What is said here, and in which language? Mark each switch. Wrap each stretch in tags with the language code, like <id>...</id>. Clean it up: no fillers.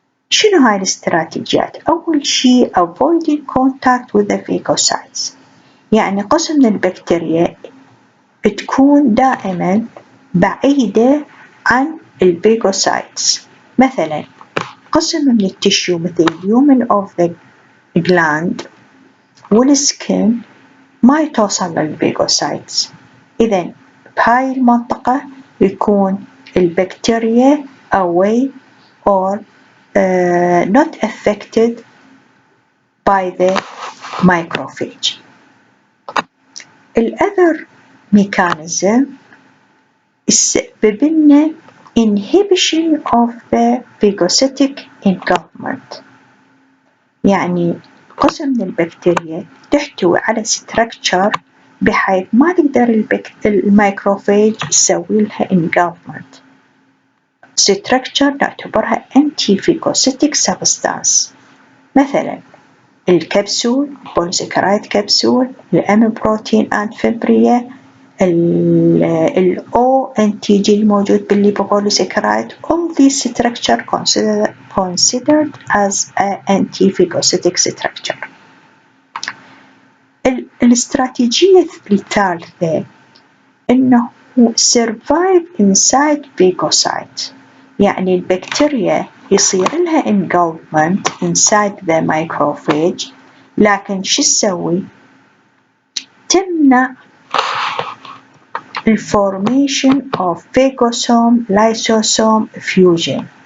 <ar>شنو هاي الاستراتيجيات؟ أول شيء</ar> <en>avoiding contact with the phagocytes،</en> <ar>يعني قسم من البكتيريا تكون دائما بعيدة عن الفيغوسايتس. مثلا قسم من التشيو مثل اليومن of the gland والسكين ما يتوصل للفيغوسايتس. إذن بهاي المنطقة يكون البكتيريا</ar> <en>away or not affected by the microphage.</en> <ar>الother mechanism يسبب لنا</ar> <en>inhibition of the phagocytic engulfment،</en> <ar>يعني قسم من البكتيريا تحتوي على structure بحيث ما تقدر الميكروفيج يسوي لها engulfment. structure نعتبرها anti-phagocytic substance، مثلا الكبسول بوليساكرايد كبسول، الأم بروتين أند فيبريا، الأو أنتيجين الموجود بالليبوبوليساكرايد.</ar> <en>all these structure considered as an anti-phagocytic structure.</en> <ar>الاستراتيجية الثالثة إنه</ar> <en>survive inside phagocyte،</en> <ar>يعني البكتيريا يصير لها engulfment</ar> <en>inside the microphage،</en> <ar>لكن شو تسوي؟ تمنع</ar> <en>formation of phagosome lysosome fusion.</en>